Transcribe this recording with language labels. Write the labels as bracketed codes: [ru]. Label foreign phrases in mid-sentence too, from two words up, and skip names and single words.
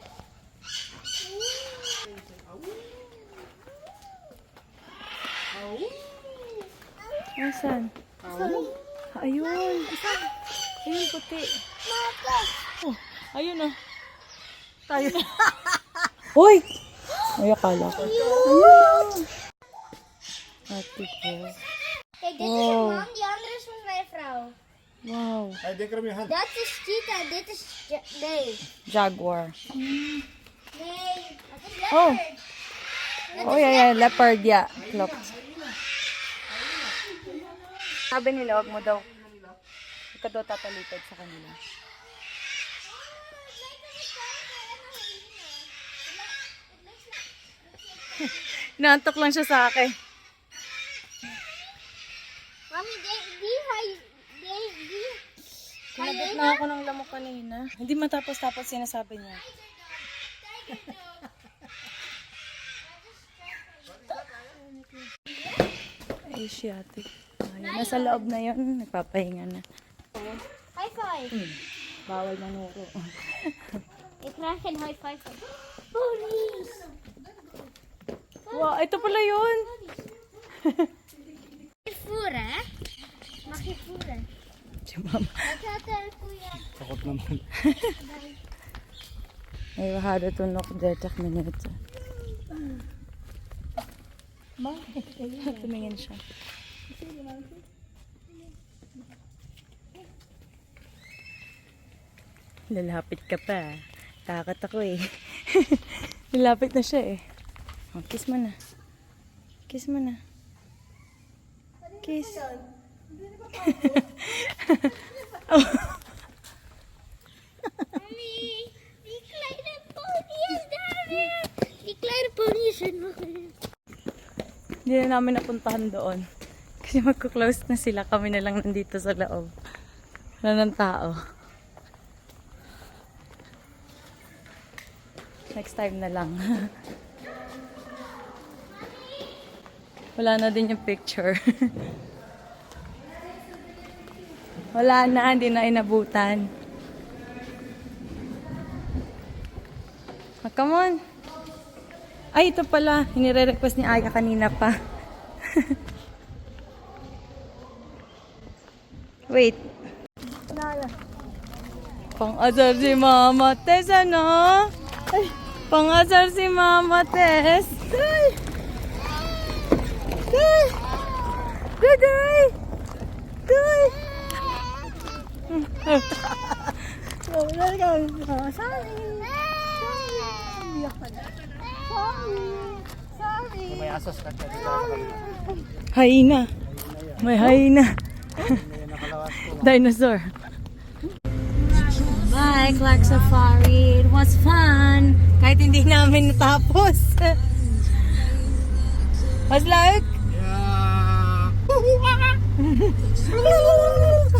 [tl] Nasaan? Ayun! Ayun, puti. Oh, ayun ah. Tayo na. Hoy! Ay, akala ko. Ayun! Ate ko. [nl] Kijk, dit is Wow. een man, die andere is van mijn vrouw. Wow. [tl] Ay, di ka rin yung hand. [nl] Dat is cheetah, dit is... Nee. Jaguar. Nee. Dat is leopard. [en] Oh. Oh, yeah. Leopard, yeah. Klopt. [tl] Sabi nila, wag mo daw. Huwag ka daw tatalikod sa kanila. Inaantok lang siya sa akin. Mami, di. Kinabot na ako ng lamok kanina. Hindi matapos-tapos sinasabi niya. Asiatic. Ayun, nasa loob na yun. Nagpapahinga na. [en] High five. [tl] Bawal manuro. [nl] Ik krijg geen [en] high five. [nl] Police. [tl] Wow, ito pala yun. [nl] Voeren, hè? Mag je voeren? [tl] Si mama. [nl] Wat gaat er voor je? [tl] Takot naman. Ay, [nl] we hadden toen nog 30 minuten. [tl] Tumingin siya. Lalapit ka pa. Takot ako eh. Lalapit na siya eh. Oh, kiss mo na. Kiss mo na. Kiss. Oh. [nl] Mami, die kleine pony is daar weer. Die kleine pony is er nog weer. [tl] Hindi na namin napuntahan doon. Kasi magko-close na sila. Kami na lang nandito sa loob. Wala ng tao. Next time na lang. Wala na din yung picture. Wala na, hindi na inabutan. [en] Ah, come on. [tl] Ay, ito pala. Hinire-request ni Aya kanina pa. Wait. Pang-asar si Mama Tess, ano? Ay, pang-asar si Mama Tess. Ay! Ay! Daday! Day! Wala ka. [en] Sorry. Sorry. [tl] May asas ka siya. Hyena. May hyena. [en] Dinosaur. Bye, Clark Safari. It was fun. [tl] Kahit hindi namin natapos. [en] Was like? Yeah.